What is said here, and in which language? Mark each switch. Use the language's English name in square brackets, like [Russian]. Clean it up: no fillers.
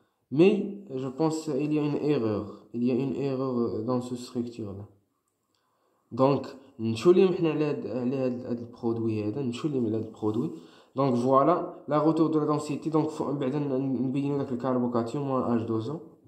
[French] Mais je pense il y a une erreur. Il y a une erreur dans ce structure là. [Arabic] Donc نمشيو ليهم حنا على هاد البرودوي هذا نمشيو ليهم على هاد البرودوي. [French] Donc voilà la retour de la densité. [Arabic] Donc بعدا نبينو داك الكاربوكاتيون موان اش دوزو.